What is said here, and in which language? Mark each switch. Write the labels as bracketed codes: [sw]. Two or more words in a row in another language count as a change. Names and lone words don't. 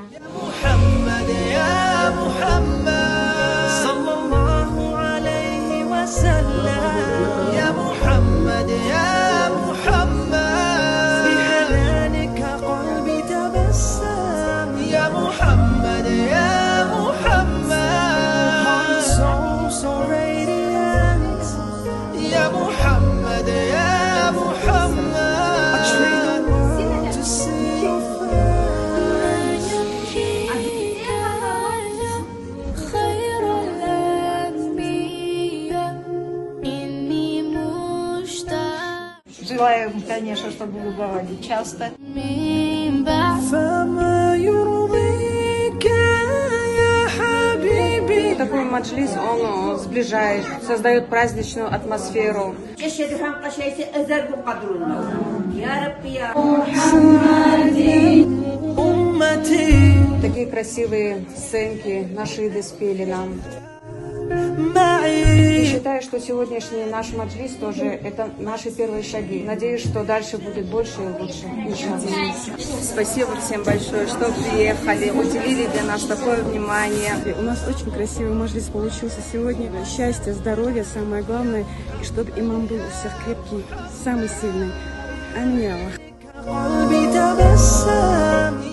[ar] محمد يا محمد صلى الله عليه وسلم يا محمد يا محمد بحنانك قلبي تبسم يا محمد يا محمد [en] so radiant [ar] يا محمد يا محمد [en] I trade the world to see your face [ar] خير الأنبياء إني مشتاق [ru] Желаем, конечно, чтобы вы бывали часто. [ar] من بعد فما يرضيك يا حبيبي [ru] Такой маджлис, он сближает, создает праздничную атмосферу. [ar] أمتي [ru] Такие красивые сценки нашиды спели нам. И [ar] معي [ru] считаю, что сегодняшний наш маджлис тоже это наши первые шаги. Надеюсь, что дальше будет больше и лучше. Иншаллах. Спасибо всем большое, что приехали, уделили для нас такое внимание. У нас очень красивый маджлис получился сегодня. Счастье, здоровье, самое главное. И чтобы имам был у всех крепкий, самый сильный. Аминь. [ar] قلبي تبسم